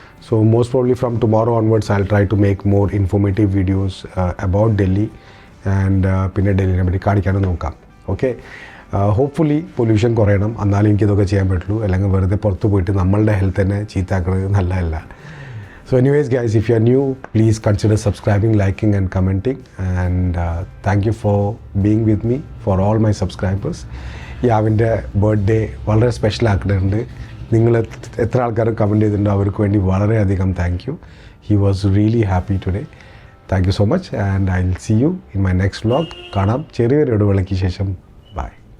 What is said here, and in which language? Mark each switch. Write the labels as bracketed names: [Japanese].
[English] so most probably from tomorrow onwards I try to make more informative videos about Delhi and [Malayalam] പിന്നെ ഡൽഹിനെ പറ്റി കാണിക്കാനും നോക്കാം. [English] Okay. [Malayalam] Hopefully pollution കുറയണം, എന്നാലും എനിക്കിതൊക്കെ ചെയ്യാൻ പറ്റുള്ളൂ. അല്ലെങ്കിൽ വെറുതെ പുറത്ത് പോയിട്ട് നമ്മളുടെ ഹെൽത്ത് തന്നെ ചീത്താക്കുന്നത് നല്ലതല്ല. [English] So anyways guys, if you are new, please consider subscribing, liking and commenting, and thank you for being with me, for all my subscribers. [Malayalam] യാവിൻ്റെ birthday വളരെ സ്പെഷ്യൽ ആക്കുന്നുണ്ട്. നിങ്ങൾ എത്ര ആൾക്കാർ കമൻറ്റ് ചെയ്തിട്ടുണ്ടോ അവർക്ക് വേണ്ടി വളരെയധികം thank you. [English] He was really happy today. Thank you so much and I will see you in my next vlog. [Malayalam] കാണാം ചെറിയൊരു ഇടവേളയ്ക്ക് ശേഷം. ബൈ.